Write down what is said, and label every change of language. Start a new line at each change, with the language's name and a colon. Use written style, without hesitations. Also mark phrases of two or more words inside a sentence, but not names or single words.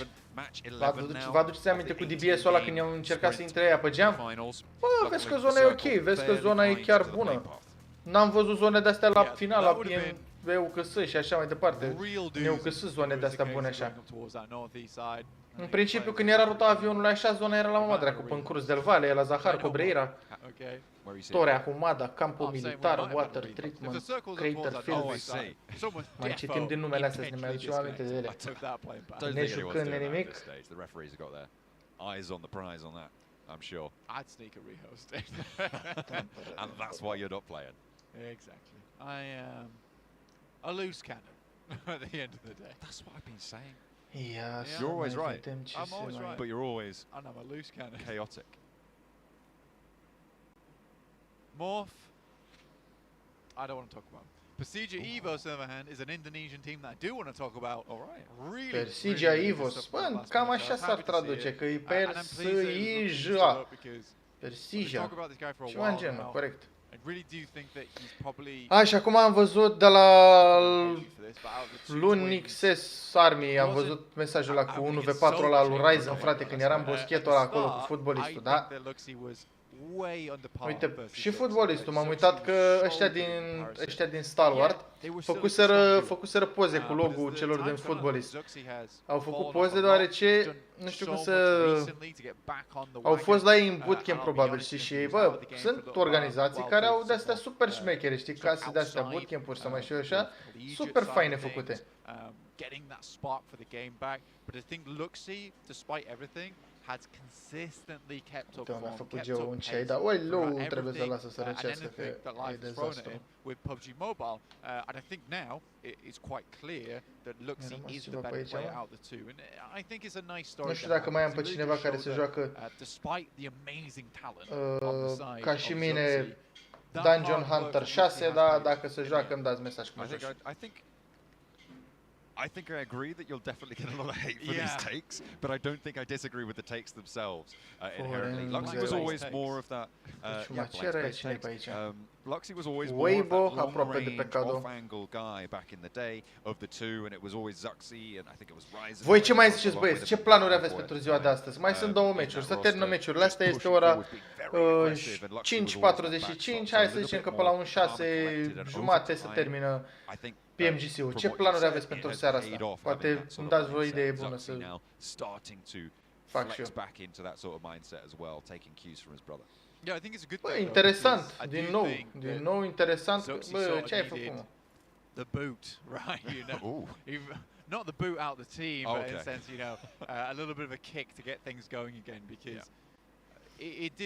Romanian: Vă aduceți aminte cu DBS-ul ăla când i-am încercat să intre aia pe geam? Bă, vezi că zona e ok, vezi că zona e chiar bună. N-am văzut zone de-astea la Finala, PMCO și așa mai departe. NEUCS, zone de-astea bune așa. În principiu, când era ruta avionului așa, zona era la mama dracu, pe Cruz del Valle, la Zahar, Cobreira, Torea, Humada, Campo Militar, Water Treatment, Crater Fields. Mai citim din numele astea să ne mai aducem aminte de ele. Ne jucând nimic.
English: Eyes on the prize on that, I'm sure. I'd sneak a rehost. And that's why you're not playing. Exactly. I am a loose cannon at the end of the day. That's what I've been saying. Yeah, you're always right. I'm always right. But you're always and I'm a loose cannon. Chaotic. Morph. I don't want to talk about. Persija Evos, on the other hand, is an Indonesian team that I do want to talk about. All right. Really. Persija Evos.
Romanian: Bă, cam așa s-ar traduce, că e Persija. Persija. Ceva în genul, corect. A, și acum am văzut de la Lunixes Army, am văzut mesajul ăla cu 1v4 ăla lui Ryzen, frate, când era în boschetul ăla acolo cu fotbalistul, da?
English: way under par.
Romanian: Uite,
English: versus
Romanian: și
English: Zuxi.
Romanian: fotbalistul, m-am
English: Zuxi
Romanian: uitat că
English: was so
Romanian: ăștia
English: good in comparison.
Romanian: ăștia din Stalwart
English: Yeah, they were still a strong duo.
Romanian: făcuseră poze cu
English: But as
Romanian: logo-ul
English: the
Romanian: celor
English: time's
Romanian: din
English: gone on,
Romanian: fotbalist.
English: Zuxi has
Romanian: Au făcut
English: fallen
Romanian: poze
English: off a lot.
Romanian: deoarece
English: He's done
Romanian: nu știu
English: so
Romanian: cum
English: much
Romanian: să...
English: recently to get back on the
Romanian: Au
English: wagon.
Romanian: fost la ei în
English: And
Romanian: bootcamp
English: I'll be
Romanian: probabil,
English: honest,
Romanian: știi,
English: he's
Romanian: și
English: been out
Romanian: bă,
English: of the game for a
Romanian: sunt
English: little while
Romanian: organizații
English: while
Romanian: care au
English: doing
Romanian: de-astea
English: some
Romanian: super șmechere, știi,
English: sort of
Romanian: case de-astea,
English: outside,
Romanian: bootcamp-uri sau mai știu eu
English: more
Romanian: așa,
English: collegiate
Romanian: super
English: side
Romanian: faine
English: of things,
Romanian: făcute.
English: getting that spark for the game back. But I think Luxi, despite everything, has consistently kept up
Romanian: Uite unde a
English: form,
Romanian: făcut
English: kept
Romanian: Geo
English: up
Romanian: un
English: pace
Romanian: chei, dar oi
English: throughout
Romanian: lou, trebuie să
English: everything,
Romanian: lasă să
English: and
Romanian: răcească, că
English: anything that
Romanian: e
English: life has thrown at
Romanian: dezastru.
English: him with PUBG Mobile. And I think now it's quite clear that Luxi
Romanian: rămas
English: is the
Romanian: ceva pe
English: better
Romanian: aici,
English: player
Romanian: mă?
English: out of the two. And I think it's a nice story.
Romanian: Nu știu
English: to
Romanian: dacă
English: have,
Romanian: mai am
English: because
Romanian: pe
English: it really
Romanian: cineva
English: does
Romanian: care
English: show
Romanian: să
English: that,
Romanian: joacă
English: despite the amazing talent on the side
Romanian: ca
English: of
Romanian: și
English: Zuxi,
Romanian: mine
English: that
Romanian: Dungeon
English: hard work
Romanian: Hunter
English: that
Romanian: 6,
English: Zuxi has
Romanian: dar
English: made
Romanian: dacă se
English: in the
Romanian: joacă
English: end.
Romanian: îmi dați mesaj cum joci.
English: I think I agree that you'll definitely get a lot of hate for Yeah. these takes, but I don't think I disagree with the takes themselves inherently. Foreign Luxi was
Romanian: zero.
English: always Takes. more of that.
Romanian: Deci
English: Yeah,
Romanian: mă, ce are
English: blank space
Romanian: cine pe
English: takes.
Romanian: aici?
English: Luxi was always more of
Romanian: Weibo,
English: that
Romanian: aproape de pe
English: long-range,
Romanian: cadou.
English: off-angle guy back in the day of the two, and it was always Zuxi, and I think it was Ryzen.
Romanian: Voi ce mai ziceți,
English: along
Romanian: băieți?
English: with
Romanian: Ce
English: him
Romanian: planuri
English: before
Romanian: aveți
English: at
Romanian: pentru
English: the
Romanian: ziua
English: time.
Romanian: de astăzi? Mai sunt două
English: In that
Romanian: meciuri, să
English: roster,
Romanian: termină meciurile.
English: just
Romanian: Asta este
English: pushing
Romanian: ora
English: forward, being very aggressive, and Luxi was always that backstop,
Romanian: 5:45,
English: so a
Romanian: hai să
English: little
Romanian: zicem
English: bit
Romanian: că pe la
English: more
Romanian: un
English: calm and
Romanian: 6
English: collected, and
Romanian: jumate
English: over
Romanian: să
English: time,
Romanian: termină
English: I think
Romanian: PMGC-ul.
English: from
Romanian: Ce
English: what you
Romanian: planuri
English: said,
Romanian: aveți
English: it
Romanian: pentru
English: has
Romanian: seara
English: paid
Romanian: asta?
English: off having
Romanian: Poate
English: that sort
Romanian: îmi
English: of
Romanian: dați voi o
English: mindset.
Romanian: idee bună
English: Zuxi
Romanian: să
English: now starting to
Romanian: fac și
English: flex
Romanian: eu.
English: back into that sort of mindset as well, taking cues from his brother. Yeah, I think it's a good
Romanian: Bă,
English: thing,
Romanian: interesant,
English: though, because I
Romanian: din
English: do
Romanian: nou,
English: think
Romanian: din
English: that
Romanian: nou interesant.
English: Zuxi
Romanian: Bă,
English: sort of
Romanian: ce ai
English: needed
Romanian: făcut, mă?
English: the boot, right? You know, Ooh. not the boot out the team, but in a Okay. sense, you know, a little bit of a kick to get things going again, because it did